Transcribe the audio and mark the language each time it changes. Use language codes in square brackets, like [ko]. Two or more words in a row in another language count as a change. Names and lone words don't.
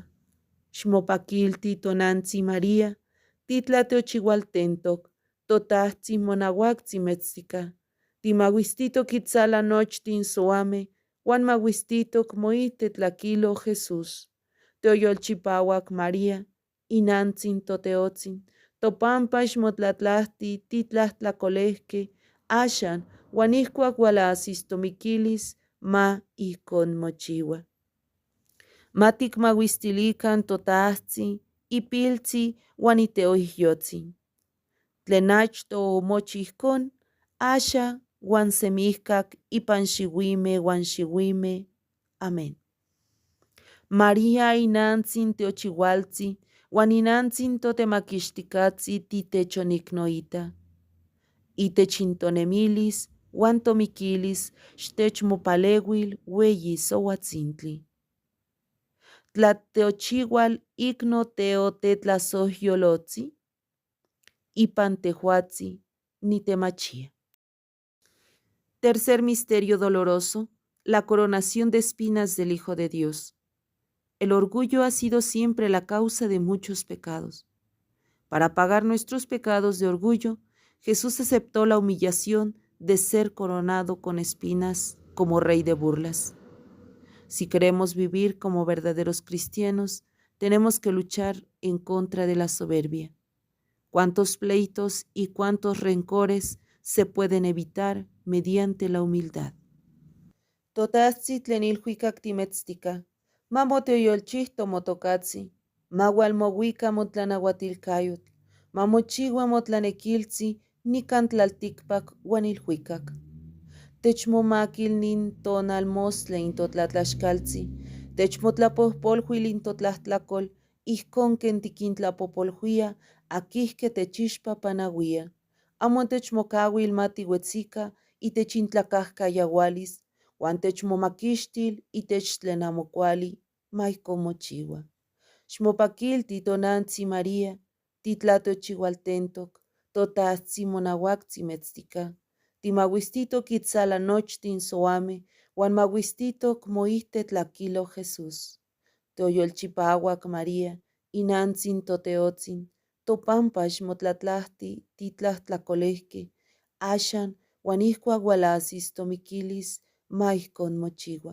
[nhe] Xmopakilti tonantzi María, titlateochiualtentok, totahtzi monauaktzi metztika. Timauistitok itzalan nochtin soame, uan mauistitok moihte tlakilo Jesús. Teoyolchipauak María, inantzin toteotzin, topampax motlatlahti titlahtlakolehke, axan uan ihkuak ualasis tomikilis ma ihkon mochiua. Matikmauistilikan totahtzi, ipiltzi uan iteoihyotzin. Tlen achto omochi ihkon, axa uan semihkak ipan xiuimeh uan xiuimeh. Amén. María inantzin teochiualtzi, uan inantzin totemakixtikatzi titechoniknoita. Itech intonemilis uan tomikilis xtechmopaleuil ueyi souatzintli. Tlateochiual ikno teo tetlasohyolotzi, ipan tehuatzi nitemachia. [es] Tercer misterio doloroso, la coronación de espinas del Hijo de Dios. El orgullo ha sido siempre la causa de muchos pecados. Para pagar nuestros pecados de orgullo, Jesús aceptó la humillación de ser coronado con espinas como rey de burlas. Si queremos vivir como verdaderos cristianos, tenemos que luchar en contra de la soberbia. ¿Cuántos pleitos y cuántos rencores se pueden evitar mediante la humildad? [nhe] Totahtzi tlen ilhuikak timetztika, mamoteoyolchihto motokatzi, maualmouika motlanauatilkayotl, mamochiua motlanekiltzi nikan tlaltikpak uan ilhuikak. Techmomakil nin tonalmostla intotlatlaxkaltzi, techmotlapohpolhuil intotlahtlakolh, ihkon ken tikintlapopolhuia aquihque techixpa panauia. Amo techmokauil matiuetzika itech intlakajkayaualis, uan techmomakixtil itech tlen amo kuali, ma ijkon mochiua. Xmopakilti tonantzi María, titlatiochiualtentok, totahtzi monauaktzi metztika, timauistitok itzala nochtin soameh, uan mauistitok moihte tlakilo Jesús. Teoyolchipauac María, inantzin toteotzin, topampa xmotlatlahti titlahtlakolehkeh, axan uan ihkuak ualasis tomikilis, ma ijkon mochiua.